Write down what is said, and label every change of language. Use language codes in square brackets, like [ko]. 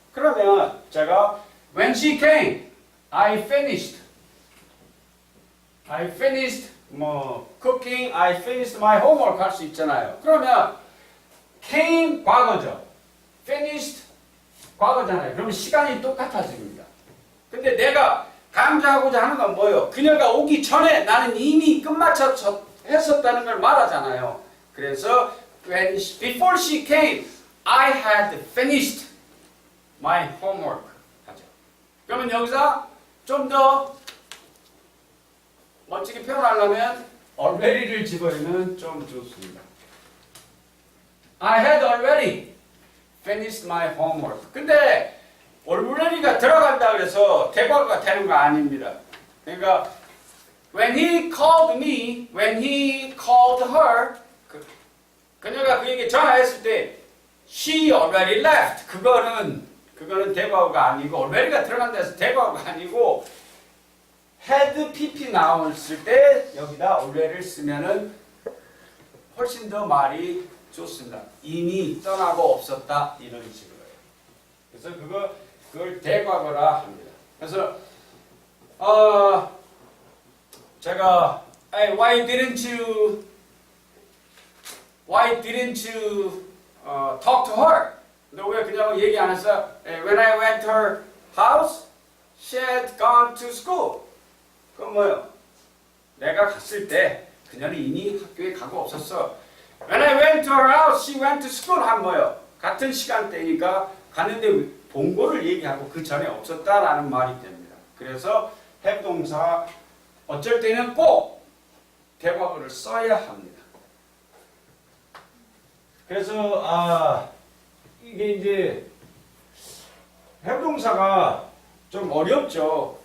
[en] 그러면 제가 when she came, I finished cooking, I finished my homework 할 수 있잖아요. [ko] 그러면 came 과거죠. finished 과거잖아요. 그러면 시간이 똑같아집니다. 근데 내가 강조하고자 하는 건 뭐예요? 그녀가 오기 전에 나는 이미 끝마쳐 했었다는 걸 말하잖아요. [en] 그래서 before she came, I had finished my homework 하죠. [ko] 그러면 여기서 좀 더 멋지게 표현하려면 already를 집어넣으면 좀 좋습니다. [en] I had already finished my homework. [ko] 근데 already가 들어간다 그래서 대과거가 되는 거 아닙니다. [en] 그러니까 when he called me, when he called her, [ko] 그녀가 그에게 전화했을 때 [en] she already left. [ko] 그거는 대과거가 아니고 already가 들어간다 해서 대과거가 아니고 had pp 나왔을 때 여기다 already를 쓰면은 훨씬 더 말이 좋습니다. 이미 떠나고 없었다 이런 식으로요. 그래서 그걸 대과거라 합니다. [en] 그래서 제가 why didn't you talk to her? [ko] 너 왜 그냥 얘기 안 했어? [en] When I went to her house, she had gone to school. [ko] 그건 뭐예요? 내가 갔을 때 그녀는 이미 학교에 가고 없었어. [en] When I went to her house, she went to school. [ko] 한 뭐예요? 같은 시간대니까 갔는데 본고를 얘기하고 그 전에 없었다라는 말이 됩니다. 그래서 have 동사 어쩔 때는 꼭 대과거를 써야 합니다. 그래서 이게 이제 have 동사가 좀 어렵죠.